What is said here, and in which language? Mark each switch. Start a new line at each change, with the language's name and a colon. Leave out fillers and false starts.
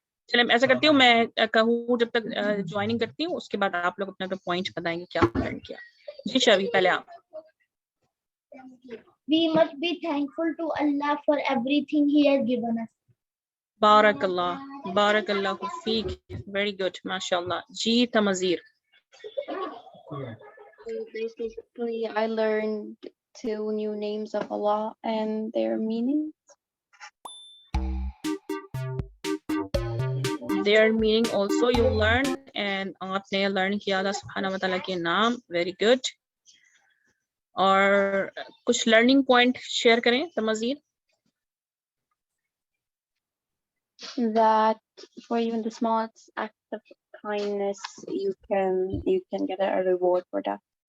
Urdu: چلے ایسا کرتی ہوں, میں کہوں جب تک جوائننگ کرتی ہوں, اس کے بعد آپ لوگ اپنا اپنا پوائنٹ بتائیں گے کیا لرن کیا. جی شاویر پہلے آپ.
English: We must be thankful to Allah for everything He has given us.
Arabic: بارک اللہ فیک,
Urdu: ویری گڈ ماشاء اللہ. جی تمازیر.
English: Basically, I learned 2 new names of Allah and their meanings. Their meaning also you learn, and
Urdu: آپ نے learn کیا اللہ سبحانہ و تعالیٰ کے نام. Very good. اور کچھ لرننگ پوائنٹ شیئر کریں تمازیر.
English: That for even the smallest act of kindness, you can get a reward for that.